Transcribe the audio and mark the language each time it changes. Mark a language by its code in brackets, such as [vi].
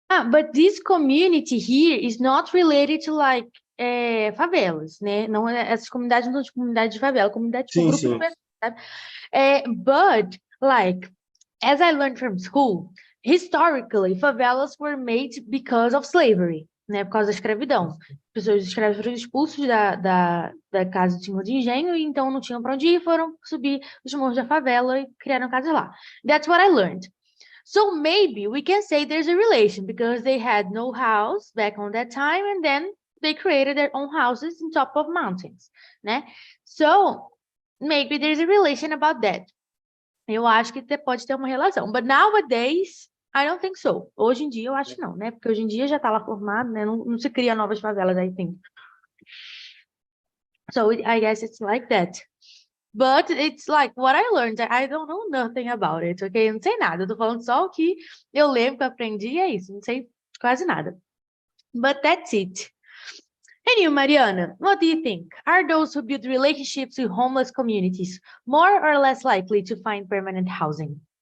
[en] But this community here is not related to like favelas, né? [pt] Não, essas comunidades não são de comunidade de favela, comunidade tipo grupo de pessoas, sabe? [en] But like, as I learned from school, historically, favelas were made because of slavery, né? [pt] Por causa da escravidão. Pessoas escravas foram expulsos da casa de senhor de engenho e então não tinham para onde ir, foram subir os morros da favela e criaram casas lá. [en] That's what I learned. So maybe we can say there's a relation because they had no house back on that time and then they created their own houses on top of mountains, né? So maybe there's a relation about that. [pt] Eu acho que pode ter uma relação. [en] But nowadays, I don't think so. [pt] Hoje em dia, eu acho que não, né? Porque hoje em dia já está lá formado, né? Não se cria novas favelas, [en] I think. So I guess it's like that. But it's like what I learned. I don't know nothing about it, ok? [pt] Eu não sei nada. Eu tô falando só o que eu lembro, que eu aprendi e é isso. Não sei quase nada. [en] But that's it. And you, Mariana, what do you think? Are those who build relationships with homeless communities more or less likely to find permanent housing?